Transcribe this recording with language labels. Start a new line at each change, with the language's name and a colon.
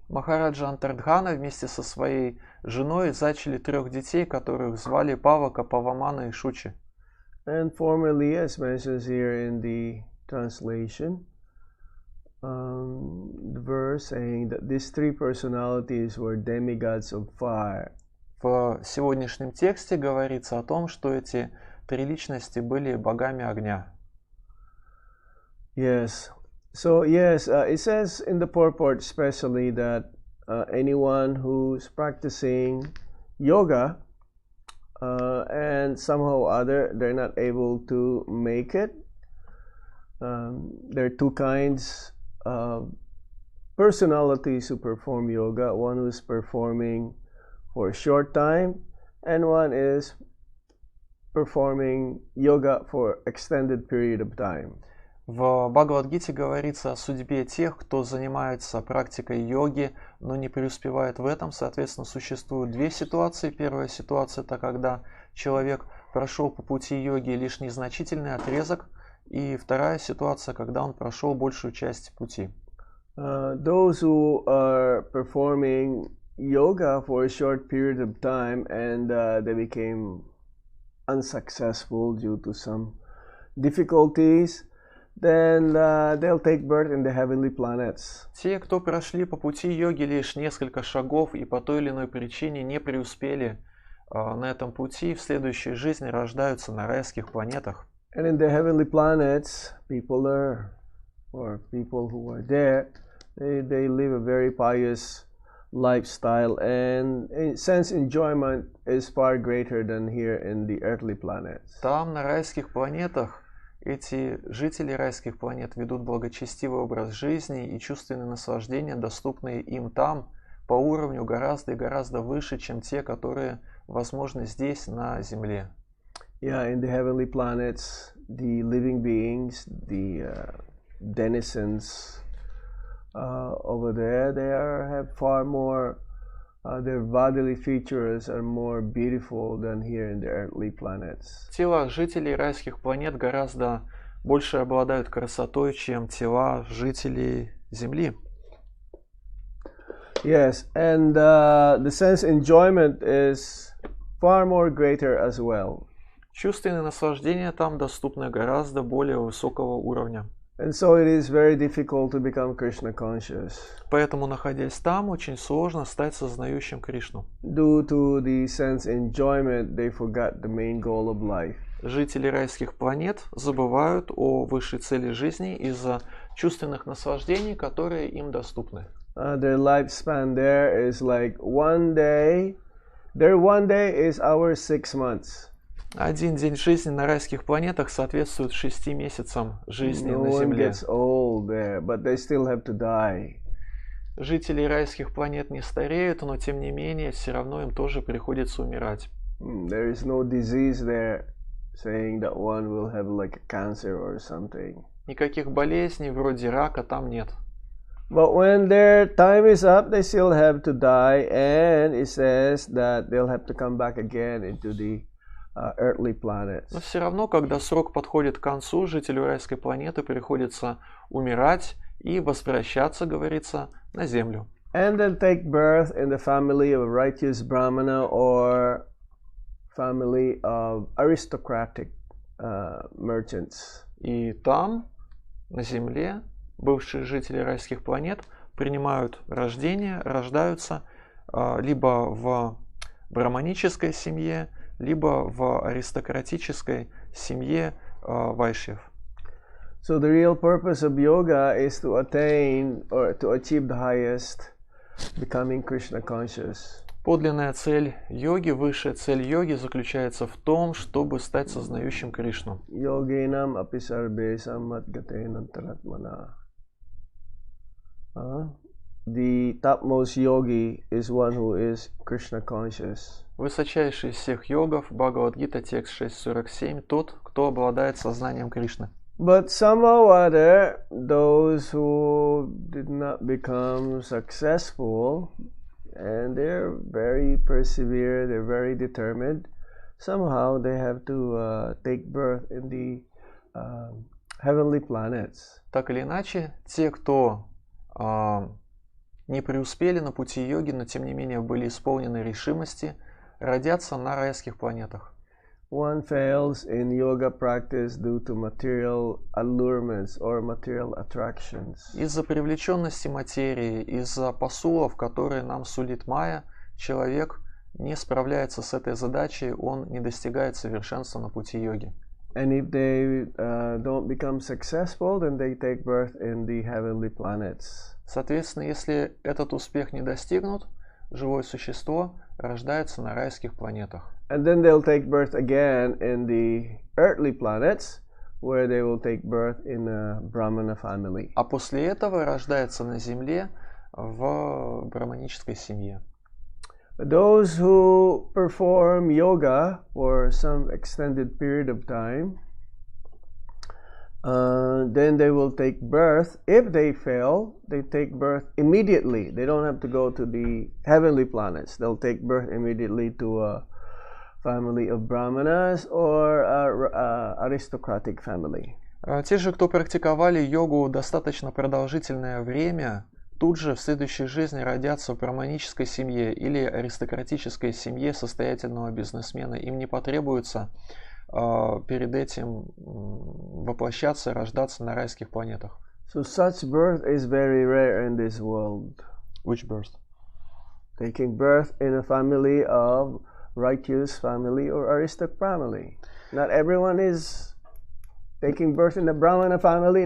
Russian: Махараджа Антардхана вместе со своей женой зачали 3 детей, которых звали Павака, Павамана и Шучи.
English: And formerly, as mentioned here in the translation, the verse saying that these 3 personalities were demigods of fire.
Russian: В сегодняшнем тексте говорится о том, что эти 3 личности были богами огня.
English: Yes. So yes, it says in the purport especially that anyone who's practicing yoga and somehow or other they're not able to make it. There are 2 kinds of personalities who perform yoga. One who's performing for a short time, and one is performing yoga for extended period of time.
Russian: В Бхагавад-гите говорится о судьбе тех, кто занимается практикой йоги, но не преуспевает в этом. Соответственно, существуют 2 ситуации. Первая ситуация – это когда человек прошел по пути йоги лишь незначительный отрезок, и вторая ситуация, когда он прошел большую часть пути.
English: Those who are performing yoga for a short period of time and they became unsuccessful due to some difficulties, then they'll take birth in the heavenly planets.
Russian: Те, кто прошли по пути йоги лишь несколько шагов и по той или иной причине не преуспели на этом пути, в следующей жизни рождаются на райских планетах.
English: And in the heavenly planets, people who are there, they live a very pious lifestyle, and sense enjoyment is far greater than here in the earthly planets.
Russian: Там, на райских планетах, эти жители райских планет ведут благочестивый образ жизни, и чувственные наслаждения, доступные им там, по уровню гораздо и гораздо выше, чем те, которые возможны здесь, на Земле.
English: Yeah, in the heavenly planets, the living beings, the denizens over there, they have far more, their bodily features are more beautiful than here in the earthly planets.
Russian: Тела жителей райских планет гораздо больше обладают красотой, чем тела жителей Земли.
English: Yes, and the sense enjoyment is far more greater as well.
Russian: Чувственные наслаждения там доступны гораздо более высокого уровня.
English: And so it is very difficult to become Krishna conscious.
Russian: Поэтому, находясь там, очень сложно стать сознающим Кришну.
English: Due to the sense enjoyment, they forgot the main goal of life.
Russian: Жители райских планет забывают о высшей цели жизни из-за чувственных наслаждений, которые им доступны.
English: Their lifespan there is like one day. Their one day is our 6 months.
Russian: Один день жизни на райских планетах соответствует 6 месяцам жизни
English: No
Russian: на
English: one
Russian: Земле.
English: gets old there, but they still have to die.
Russian: Жители райских планет не стареют, но тем не менее все равно им тоже приходится умирать.
English: There is no disease there saying that one will have like a cancer or something.
Russian: Никаких болезней вроде рака там нет.
English: But when their time is up, they still have to die, and it says that they'll have to come back again into the earthly planets.
Russian: Но все равно, когда срок подходит к концу, жителю райской планеты приходится умирать и возвращаться, говорится, на Землю.
English: And then take birth in the family of a righteous Brahmana or family of aristocratic merchants.
Russian: И там, на Земле, бывшие жители райских планет принимают рождение, рождаются либо в браманической семье, либо в аристократической семье вайшьев.
English: So the real purpose of yoga is to attain or to achieve the highest, becoming Krishna conscious.
Russian: Подлинная цель йоги, высшая цель йоги заключается в том, чтобы стать сознающим Кришну.
Sanskrit: Yoginam api sarve sammadgatenantaratmana.
English: The topmost yogi is one who is Krishna conscious.
Russian: Высочайший из всех йогов, Бхагавад-гита, текст 6.47, тот, кто обладает сознанием Кришны.
English: But somehow or other, those who did not become successful, and they're very persevere, they're very determined, somehow they have to take birth in the heavenly planets.
Russian: Так или иначе, те, кто не преуспели на пути йоги, но тем не менее были исполнены решимости, родятся на райских планетах.
English: One fails in yoga practice due to material allurements or material attractions.
Russian: Из-за привлеченности материи, из-за посулов, которые нам сулит майя, человек не справляется с этой задачей, он не достигает совершенства на пути йоги.
English: And if they don't become successful, then they take birth in the heavenly planets.
Russian: Соответственно, если этот успех не достигнут, живое существо рождается на райских планетах.
English: And then they'll take birth again in the earthly planets, where they will take birth in a Brahmana family.
Russian: А после этого рождается на земле в браманической семье.
English: Those who perform yoga for some extended period of time, then they will take birth. If they fail, they take birth immediately. They don't have to go to the heavenly planets. They'll take birth immediately to a family of Brahmanas or aristocratic family.
Russian: Те же, кто практиковали йогу достаточно продолжительное время, тут же в следующей жизни родятся в браманической семье или аристократической семье состоятельного бизнесмена. Им не потребуется перед этим воплощаться, рождаться на райских планетах.
English: So such birth is very rare in this world. Which birth? Taking birth in a family of righteous family or aristocratic family. Not everyone is taking birth in the Brahmana family.